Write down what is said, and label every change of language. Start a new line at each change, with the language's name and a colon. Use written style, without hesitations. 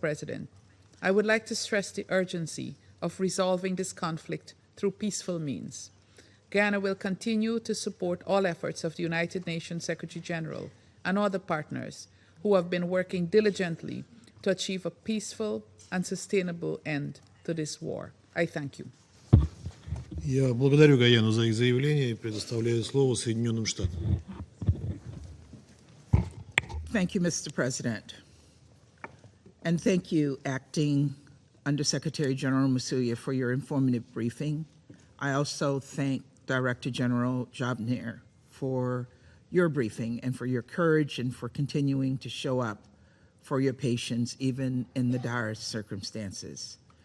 English: President, I would like to stress the urgency of resolving this conflict through peaceful means. Guyana will continue to support all efforts of the United Nations Secretary General and other partners who have been working diligently to achieve a peaceful and sustainable end to this war. I thank you.
Russian: Я благодарю Гаяну за их заявление и предоставляю слово Соединенным Штатам.
English: Thank you, Mr. President. And thank you, Acting Undersecretary General Masuya, for your informative briefing. I also thank Director General Jobner for your briefing and for your courage and for continuing to show up for your patients, even in the direst circumstances.